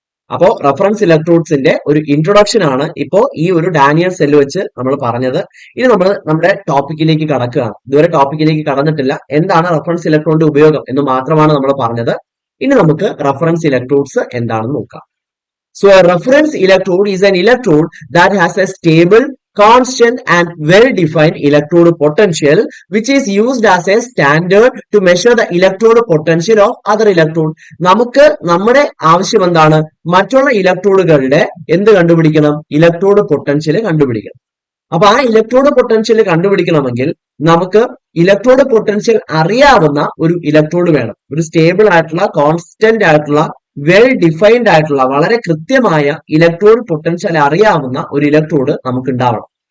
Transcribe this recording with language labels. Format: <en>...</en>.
<ml>അപ്പോ റഫറൻസ് ഇലക്ട്രോഡ്സിന്റെ ഒരു ഇൻട്രൊഡക്ഷൻ ആണ് ഇപ്പോ ഈ ഒരു ഡാനിയൽ സെൽ വെച്ച് നമ്മൾ പറഞ്ഞത്. ഇനി നമ്മൾ നമ്മുടെ ടോപ്പിക്കിലേക്ക് കടക്കുകയാണ്. ഇതുവരെ ടോപ്പിക്കിലേക്ക് കടന്നിട്ടില്ല, എന്താണ് റഫറൻസ് ഇലക്ട്രോണിന്റെ ഉപയോഗം എന്ന് മാത്രമാണ് നമ്മൾ പറഞ്ഞത്. ഇനി നമുക്ക് റഫറൻസ് ഇലക്ട്രോഡ്സ് എന്താണെന്ന് നോക്കാം.</ml> <en>So a reference electrode is an electrode that has a stable, constant and well-defined electrode potential which is used as a standard to measure the electrode potential of other electrode.</en> <ml>നമുക്ക് നമ്മുടെ ആവശ്യം എന്താണ്? മറ്റുള്ള ഇലക്ട്രോഡുകളുടെ എന്ത് കണ്ടുപിടിക്കണം? Electrode potential കണ്ടുപിടിക്കണം. അപ്പൊ ആ ഇലക്ട്രോഡ് പൊട്ടൻഷ്യൽ കണ്ടുപിടിക്കണമെങ്കിൽ നമുക്ക് ഇലക്ട്രോഡ് പൊട്ടൻഷ്യൽ അറിയാവുന്ന ഒരു ഇലക്ട്രോഡ് വേണം. ഒരു സ്റ്റേബിൾ ആയിട്ടുള്ള, കോൺസ്റ്റന്റ് ആയിട്ടുള്ള, വെൽ ഡിഫൈൻഡ് ആയിട്ടുള്ള, വളരെ കൃത്യമായ ഇലക്ട്രോഡ് പൊട്ടൻഷ്യൽ അറിയാവുന്ന ഒരു ഇലക്ട്രോഡ് നമുക്ക് ഉണ്ടാവണം.</ml>